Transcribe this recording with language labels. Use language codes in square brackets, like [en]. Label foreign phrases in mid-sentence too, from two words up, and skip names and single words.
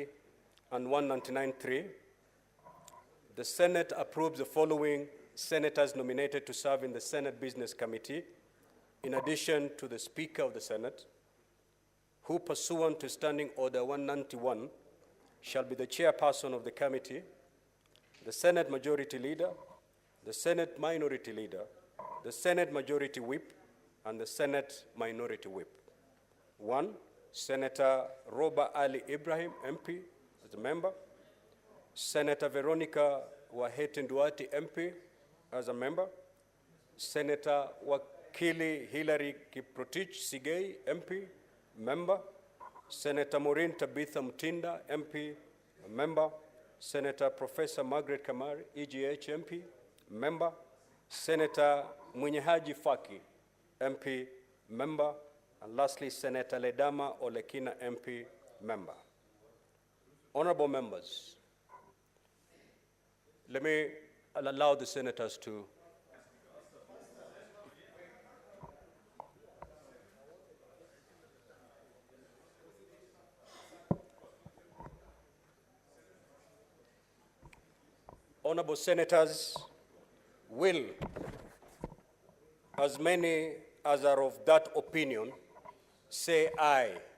[en] and 199.3, the Senate approves the following senators nominated to serve in the Senate Business Committee, in addition to the Speaker of the Senate, who pursuant to Standing Order 191 shall be the chairperson of the committee, the Senate Majority Leader, the Senate Minority Leader, the Senate Majority Whip, and the Senate Minority Whip. 1, Senator Roba Ali Ibrahim, MP, as a member. Senator Veronica Wahete Nduati, MP, as a member. Senator Wakili Hilary Kiprotich Sigei, MP, member. Senator Maureen Tabitha Mutinda, MP, a member. Senator Professor Margaret Kamari, EGH, MP, member. Senator Munyehaji Faki, MP, member. And lastly, Senator Ledama Olekina, MP, member. Honorable members, let me allow the senators to Honorable senators, will as many as are of that opinion say aye?